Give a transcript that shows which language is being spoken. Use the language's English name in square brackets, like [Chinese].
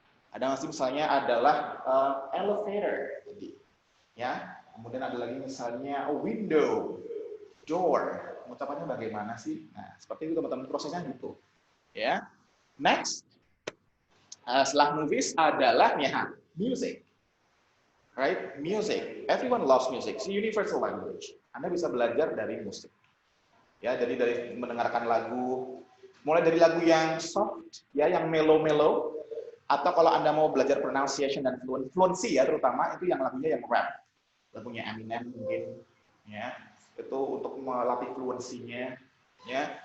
[Indonesian] Ada masih misalnya adalah elevator, ya. Kemudian ada lagi misalnya window, door. Mengucapannya bagaimana sih? Nah, seperti itu teman-teman, prosesnya gitu. Ya. Next, setelah movies adalah ya, music. [English] Right? Music. Everyone loves music. It's a universal language. [Indonesian] Anda bisa belajar dari musik. Ya, jadi dari mendengarkan lagu, mulai dari lagu yang soft, ya, yang mellow-mellow, atau kalau Anda mau belajar pronunciation dan fluency ya, terutama itu yang lagunya yang rap, lagunya Eminem mungkin, ya, itu untuk melatih fluensinya, ya.